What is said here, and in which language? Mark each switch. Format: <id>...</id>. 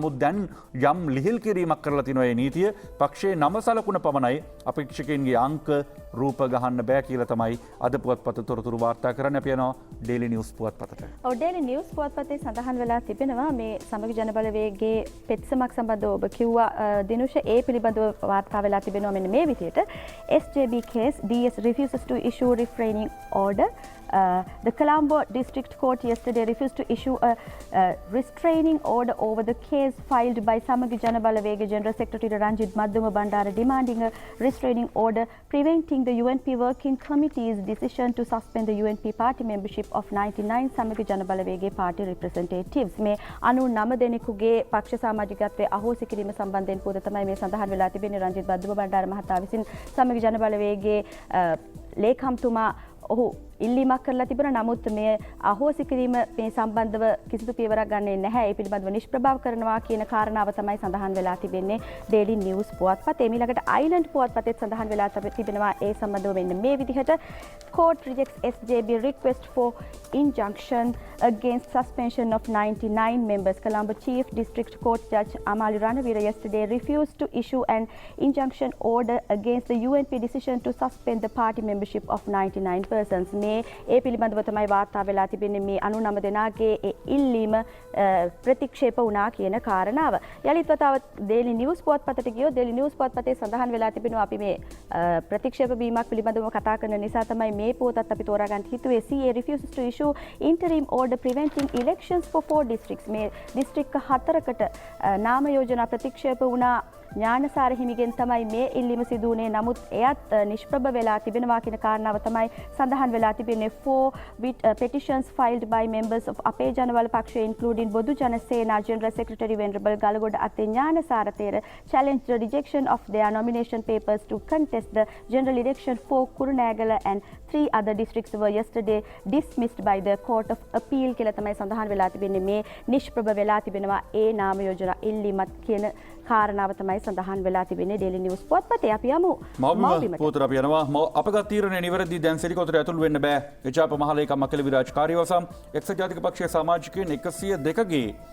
<si>නමුත් දැන් යම් ලිහිල් කිරීමක් කරලා තිනවා මේ නීතිය. පක්ෂයේ නම සලකුණ පමණයි අපේක්ෂකයන්ගේ අංක රූප ගහන්න බෑ කියලා තමයි අද පුවත්පත තොරතුරු වාර්තා කරන්නේ. අපි යනවා ඩේලි නිවුස් පුවත්පතට. ඔව් ඩේලි නිවුස් පුවත්පතේ සඳහන් වෙලා තිබෙනවා මේ සමගි ජනබලවේගයේ පෙත්සමක් සම්බන්ධව ඔබ කිව්වා දිනුෂ ඒ පිළිබඳව වාර්තා වෙලා තිබෙනවා මෙන්න මේ විදිහට.</si> <en>SJB case DS refuses to issue refraining order. The Colombo District Court yesterday refused to issue a restraining order over the case filed by Samagi Janabalawega General Secretary Ranjit Madhuma Bandara demanding a restraining order preventing the UNP Working Committee's decision to suspend the UNP party membership of 99 Samagi Janabalawega party representatives.</en> <si>මේ 99 දෙනෙකුගේ පක්ෂ සමාජිකත්වයේ අහෝසි කිරීම සම්බන්ධයෙන් පොත තමයි මේ සඳහන් වෙලා තිබෙන්නේ. රංජිත් බද්දුම බණ්ඩාර මහතා විසින් සමගි ජනබලවේගයේ ලේකම්තුමා ඔහු ඉල්ලීමක් කරලා තිබුණා. නමුත් මේ අහෝසි කිරීම මේ සම්බන්ධව කිසිදු පියවරක් ගන්නේ නැහැ. ඒ පිළිබඳව නිෂ්ප්‍රභාව කරනවා කියන කාරණාව තමයි සඳහන් වෙලා තිබෙන්නේ ඩේලි නිවුස් පුවත්පතේ. ඊළඟට අයිලන්ඩ් පුවත්පතේ සඳහන් වෙලා තිබෙනවා ඒ සම්බන්ධව මෙන්න මේ විදිහට</si> <en>court rejects SJB request for injunction against suspension of 99 members. Colombo Chief District Court Judge Amali Ranavira yesterday refused to issue an injunction order against the UNP decision to suspend the party membership of 99 persons.</en> <si>ඒ පිළිබඳව තමයි වාර්තා වෙලා තිබෙන්නේ මේ 99 දෙනාගේ ඒ ඉල්ලීම ප්‍රතික්ෂේප වුණා කියන කාරණාව. යලිත් වතාවක් ඩේලි නිවුස් පුවත්පතට ගියොත් ඩේලි නිවුස් පුවත්පතේ සඳහන් වෙලා තිබෙනවා අපි මේ ප්‍රතික්ෂේප වීමක් පිළිබඳව කතා කරන නිසා තමයි මේ පුවතත් අපි තෝරා ගන්න හිතුවේ.</si> <en>CA refuses to issue interim order preventing elections for 4 districts.</en> <si>මේ දිස්ත්‍රික්ක 4කට නාම යෝජනා ප්‍රතික්ෂේප වුණා. ඥානසාර හිමිගෙන් තමයි මේ ඉල්ලීම සිදු වුණේ. නමුත් එයත් නිෂ්ප්‍රභ වෙලා තිබෙනවා කියන කාරණාව තමයි සඳහන් වෙලා තිබෙන්නේ.</si> <en>4 petitions filed by members of Ape Jana Bala Pakshaya including Bodu Jana Sena General Secretary Venerable Galagoda Atte Gnanasara Thera challenged the rejection of their nomination papers to contest the general election for Kurunegala and 3 other districts were yesterday dismissed by the Court of Appeal</en> <si>කියලා තමයි සඳහන් වෙලා තිබෙන්නේ. මේ නිෂ්ප්‍රභ වෙලා තිබෙනවා ඒ නාම යෝජනා ඉල්ලීමත් කියන කාරණාව තමයි සඳහන් වෙලා තිබෙන්නේ ඩේලි නිවුස් පුවත්පතේ. අපි යමු මව්බිම පොතට අපි යනවා. අපගත් තීරණය නිවැරදි. දැන් සිරිකොතට ඇතුළු වෙන්න බෑ. එජාප මහලේකම් අකිල විරාජ් කාර්යවසම් එක්සත් ජාතික පක්ෂයේ සමාජිකයන් 102ගේ</si>